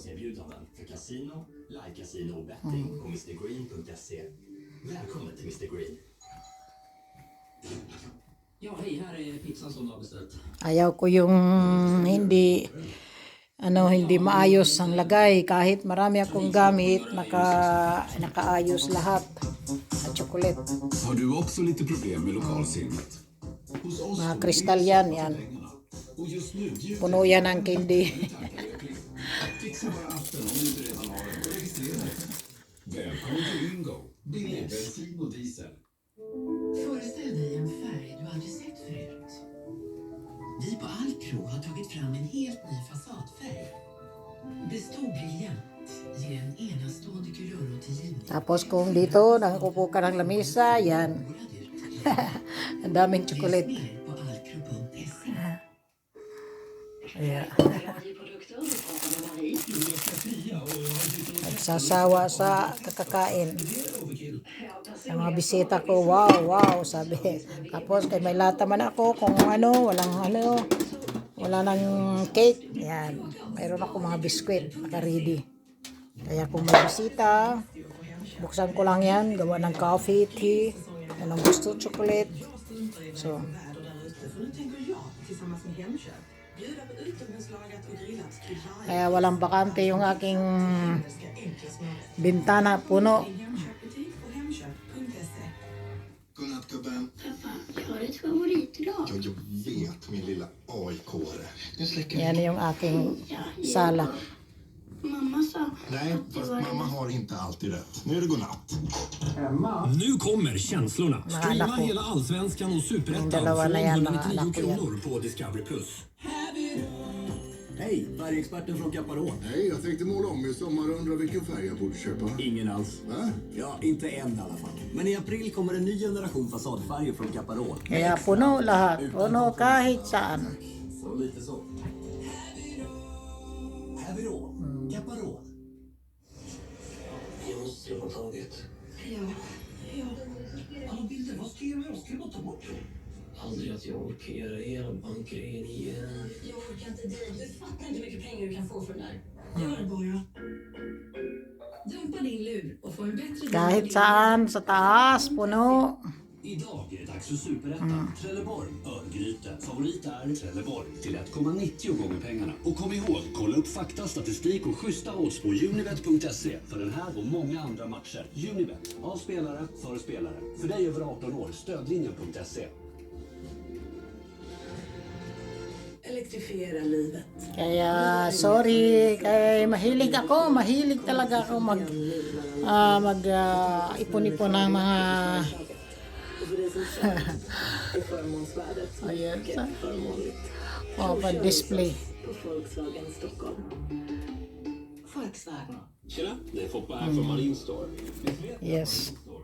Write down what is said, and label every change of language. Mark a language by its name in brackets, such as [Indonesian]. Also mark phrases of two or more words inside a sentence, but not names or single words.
[Filipino] Ayaw ko yung hindi maayos ang lagay. Kahit marami akong gamit, nakaayos lahat. At chocolate. [Swedish] Har du också lite problem med lokalsinnet? [Filipino] Mga kristal yan. Puno yan ng candy. [Swedish] Välkommen till Ringo. Billig bensin och diesel. Föreställ dig en färg du aldrig sett förut. Vi på Alpro har tagit fram en helt ny fasadfärg. Består briljant, ger en enastående kulöråtergivning. [Filipino] Tapos kung dito, nakupo ka ng lamisa, yan. Ang daming chocolate. [Swedish] På alpro.se. [English] Yeah. [Filipino] Nagsasawa sa kakakain. Sa mga bisita ko, wow, sabi. Tapos kay may lata man ako kung wala nang cake. Yan, mayroon ako mga biskwit, naka-ready. Kaya kung may bisita, buksan ko lang yan, gawa ng [English] coffee, tea, [Filipino] anong gusto, chocolate. So, kaya walang bakante yung aking bintana, puno. [Swedish] Godnatt gubben. Pappa, jag har ett favoritlag. Ja, jag vet min lilla AIK-are. Nu släcker [Filipino] Yan yung aking sala. [Swedish] Mamma sa Nej, fast mamma har inte alltid rätt. Nu är det godnatt. Nu kommer känslorna. [Filipino] Mga [Swedish] Streama [Filipino] anak ko. [Swedish] hela Allsvenskan och [Filipino] Yung [Swedish] Superettan [Filipino] dalawa [Swedish] från [Filipino] na yan, mga [Swedish] 199 [Filipino] anak ko yan. [Swedish] kronor på Discovery+. Hej, färgexperten från Caparol. Hej, jag tänkte måla om i sommar och undrar vilken färg jag borde köpa. Ingen alls. Va? Ja, inte än i alla fall. Men i april kommer en ny generation fasadfärger från Caparol. [Filipino] Kaya puno lahat. Puno kahit saan. [Swedish] Så lite så. Hävirol. Caparol. Jag måste ha tagit. Alla bilder, vad ska jag göra? Ska jag bara ta bort dem? Aldrig att jag orkar göra hela bankgrejen igen. Jag orkar inte dig. Du fattar inte hur mycket pengar du kan få för den där. Gör det bara. Dumpa din lur och få en bättre [Filipino] Kahit saan, sa taas, puno. [Swedish] Idag är det dags för Superettan. Trelleborg, Örgryte. Favorit är Trelleborg till 1,90 gånger pengarna. Och kom ihåg, kolla upp fakta, statistik och schyssta odds på unibet.se för den här och många andra matcher. Unibet, av spelare, för spelare. För dig över 18 år, stödlinjen.se. Elektrifiera livet. [Filipino] Kaya sorry, kaya mahilig talaga ako ipon-ipon ng mga [Swedish] I förmånsvärdet som är [Filipino] Ayan, [Swedish] mycket [Filipino] sa- [Swedish] förmånligt. [Filipino] display. [Swedish] På Volkswagen Stockholm. Volkswagen. Tjena, det är Foppa här från Marine Store. Yes.